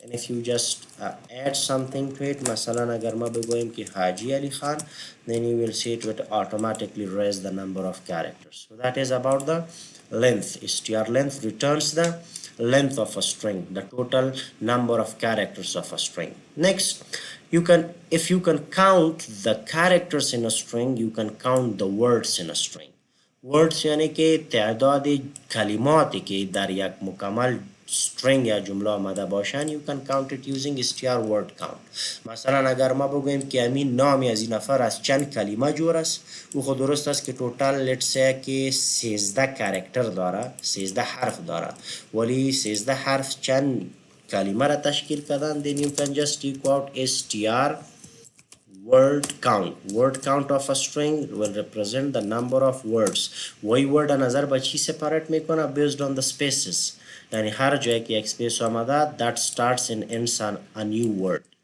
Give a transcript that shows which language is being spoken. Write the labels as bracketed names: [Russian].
[English] And if you just add something to it, [Persian] masalan agar ma begoyim ki [English] Haji Ali Khan, then you will see it will automatically raise the number of characters. So that is about the length. Str length returns the length of a string, the total number of characters of a string. Next, if you can count the characters in a string, you can count the words in a string. [Persian] Words یعنی که تعداد کلماتی که در یک مکمل string یا جمله آمده باشن [English] you can count it using str word count. [Persian] مثلا اگر ما بگوییم که همین نامی از این نفر از چند کلمه جور است او خود درست است که توتال [English] let's say [Persian] که 13 کاراکتر داره 13 حرف داره ولی 13 حرف چند کلمه را تشکیل کردن. [English] then you can just echo out str word count. Word count of a string will represent the number of words. [Persian] وای word نظر با چی separate میکنه؟ [English] based on the spaces. [Persian] یعنی هر جایی که یک space آمده [English] that starts and ends on a new word.